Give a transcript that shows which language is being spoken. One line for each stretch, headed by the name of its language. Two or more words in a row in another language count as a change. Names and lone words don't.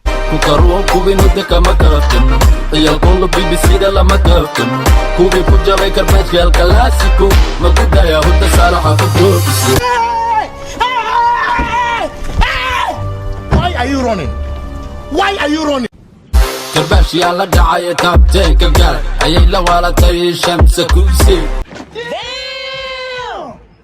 Somali: Ku karoon kubin hudda kama kaftan. Iya kulla B B C da lama kaftan. Kubi ku jabay karbaashki al classico. Ma ku daya hudda saalaxa ku goobisi.
English: Why are you running? Why are you running?
Somali: Karbaash yaa la dhacay, taabtay ka gaar. Ayay la waalatay, Shamsa Kusi. Damn!